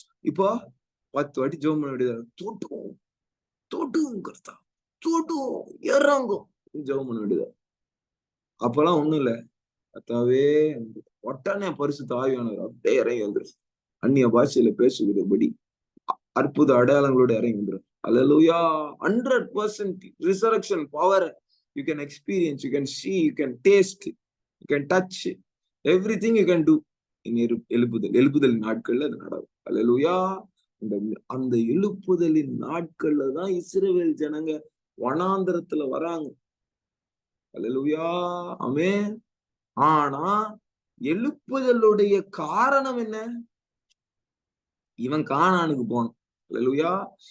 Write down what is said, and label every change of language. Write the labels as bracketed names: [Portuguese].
[Tamil] இப்போ 10 வாட்டி ஜெபம் பண்ண வேண்டியது, தோட்டும் தோட்டும் கர்த்தா, தோட்டும் இறங்கும் ஜெபம் பண்ண வேண்டியது. அப்பெல்லாம் ஒண்ணும் இல்ல, கர்த்தாவே உடனே பரிசுத்த ஆவியானவர் அப்படியே இறங்கி வந்துடும். அந்நிய பாஷையில பேசுகிறபடி அற்புத அடையாளங்களோட இறங்கி வந்துடும். அல்லேலூயா. [English] 100% resurrection power you can experience, you can see, you can taste, you can touch, everything you can do in [Tamil] எழுப்புதல் நாட்கள்ல அது நடக்கும். அல்லேலூயா. அந்த எழுப்புதலின் நாட்கள்ல தான் இஸ்ரவேல் ஜனங்க வனாந்தரத்துல வராங்க. அல்லேலூயா. ஆமென். ஆனா எழுப்புதலுடைய காரணம் என்ன? இவன் கானானுக்கு போனான். அல்லேலூயா.